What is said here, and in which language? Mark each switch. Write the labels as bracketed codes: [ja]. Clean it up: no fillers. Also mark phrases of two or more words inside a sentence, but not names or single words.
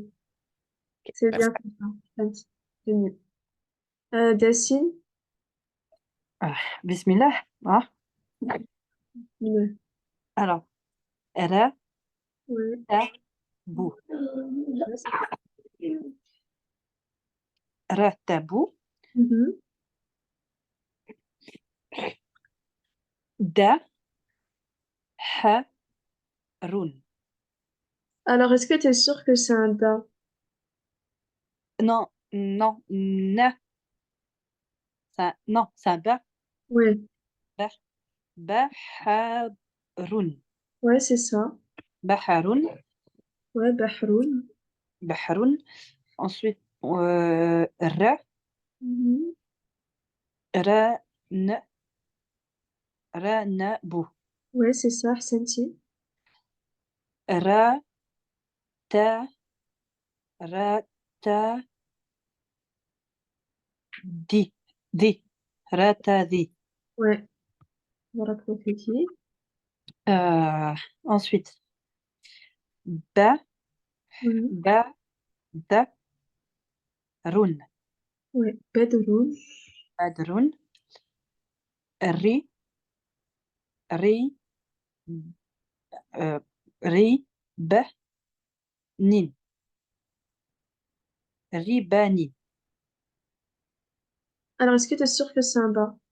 [fr] C'est merci. bien comme ça. Senti. C'est mieux. Dessine. Bismillah. Hein. Ouais. Alors, ra, Ouais. [ar] تَ، بُ. [fr] Ouais, c'est ça. [ar] رَ، تَ، بُ. Mhm. دَ، هَ, run. [fr] Alors, est-ce que tu es sûr que c'est un da? Non, non, na. Non, c'est un ba. Ouais. [ar] بَ، بَحْرٌ. [fr] Ouais, c'est ça. [ar] Baharun. [fr] Ouais, Bahroun. [ar] Baharun. Ensuite, ra, Mhm. رَ، نَ، رَ، نَ, bou. [fr] Ouais, c'est ça. Senti. [ar] رَ، تَ، رَ، تَ، دِ. دِ. رَ، تَ، دِ. [fr] Ouais. Voilà, prophétie. Ensuite, ba, Ouais. [ar] بَ، دْ، رٌ. [fr] Ouais. [ar] Bedroun. Badrun. رِ، رِ، رِ, بَ، نٍ. Ribani. [fr] Alors, est-ce que tu es sûr que c'est un bas?